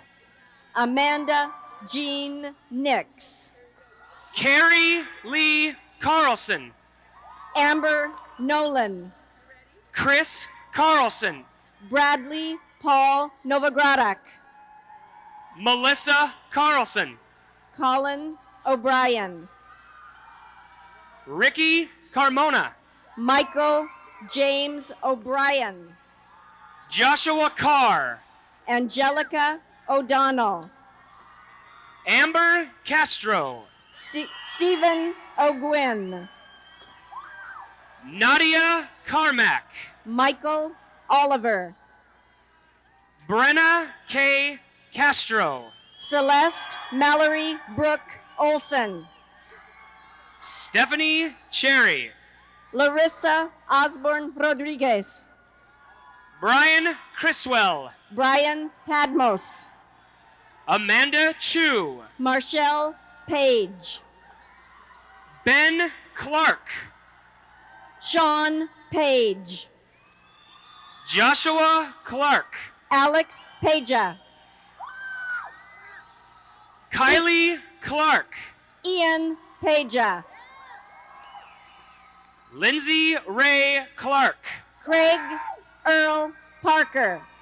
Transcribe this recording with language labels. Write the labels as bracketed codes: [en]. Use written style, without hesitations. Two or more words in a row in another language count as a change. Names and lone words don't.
[en] Amanda Jean Nix, Carrie Lee Carlson, Amber Nolan, Chris Carlson, Bradley Paul Novogradak, Melissa Carlson, Colin O'Brien, Ricky Carmona, Michael James O'Brien, Joshua Carr, Angelica O'Donnell, Amber Castro, Stephen O'Gwyn, Nadia Carmack, Michael Oliver, Brenna K. Castro, Celeste Mallory Brooke Olson, Stephanie Cherry, Larissa Osborne Rodriguez, Brian Criswell, Brian Padmos, Amanda Chu, Marshall Page, Ben Clark, Sean Page, Joshua Clark, Alex Paja, Kylie Clark, Ian Paja, Lindsay Ray Clark, Craig Earl Parker,